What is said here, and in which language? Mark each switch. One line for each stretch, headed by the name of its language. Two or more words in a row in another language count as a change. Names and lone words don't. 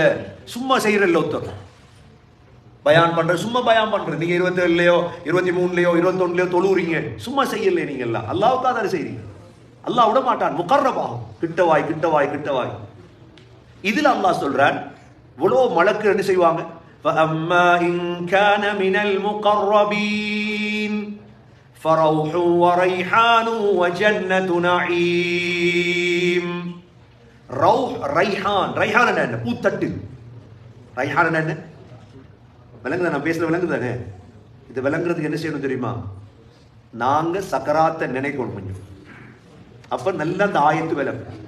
Tamil: சும்மா செய்யறல்ல ஒருத்தர் பயான் பண்ற, சும்மா பயான் பண்றது. நீங்க 27லயோ 23லயோ 21லயோ தொழுறீங்க, சும்மா செய்யல. நீங்க எல்லாம் அல்லாஹ்வுக்காக தானே செய்றீங்க. அல்லாஹ் விட மாட்டான், முகர்ரபாகும். கிட்டவாய் கிட்டவாய் கிட்டவாய். இதுல அல்லாஹ் சொல்றான், இவ்வளோ மலக்கு என்ன செய்வாங்க?
Arabic: فَأَمَّا إِنْ كَانَ مِنَ الْمُقَرَّبِينَ فَرَوْحٌ وَرَيْحَانٌ وَجَنَّةُ نَعِيمٍ. روح، ريحان.
Tamil: ரைஹான் என்ன? பூத்தட்டு. ரைஹான் என்ன? விளங்குதா? நான் பேசுற விளங்குதானே? இது விளங்குறதுக்கு என்ன செய்யணும் தெரியுமா? நாங்க சக்கராத்தை நினைக்கணும் கொஞ்சம். அப்ப நல்லா அந்த ஆயத்து விளங்கு.